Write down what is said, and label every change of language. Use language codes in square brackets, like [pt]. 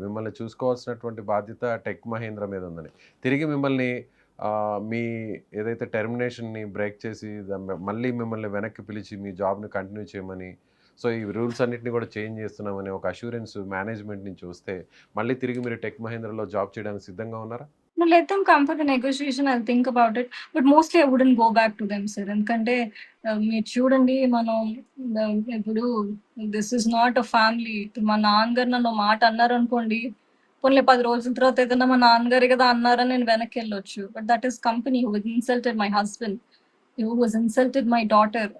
[te] మిమ్మల్ని చూసుకోవాల్సినటువంటి బాధ్యత టెక్ మహీంద్రా మీద ఉందని. తిరిగి మిమ్మల్ని మీ ఏదైతే టెర్మినేషన్‌ని బ్రేక్ చేసి మళ్ళీ మిమ్మల్ని వెనక్కి పిలిచి మీ జాబ్‌ని కంటిన్యూ చేయమని, సో, ఈ రూల్స్ అన్నిటిని కూడా చేంజ్ చేస్తున్నామని ఒక అష్యూరెన్స్ మేనేజ్మెంట్ నుంచి వస్తే, మళ్ళీ తిరిగి మీరు టెక్ మహీంద్రాలో జాబ్ చేయడానికి సిద్ధంగా ఉన్నారా? [en] No, let them come for the negotiation. I'll think about it. But mostly I wouldn't go back to them, sir. [te] ఎందుకంటే మీరు చూడండి మనం ఇప్పుడు [en] This is not a family. [te] మా నాన్నగారు నన్ను ఒక మాట అన్నారు అనుకోండి, పోన్లే 10 రోజుల తర్వాత ఏదైనా మా నాన్నగారే కదా అన్నారని నేను వెనక్కి వెళ్ళొచ్చు. [en] But that is company who insulted my husband, who was insulted my daughter.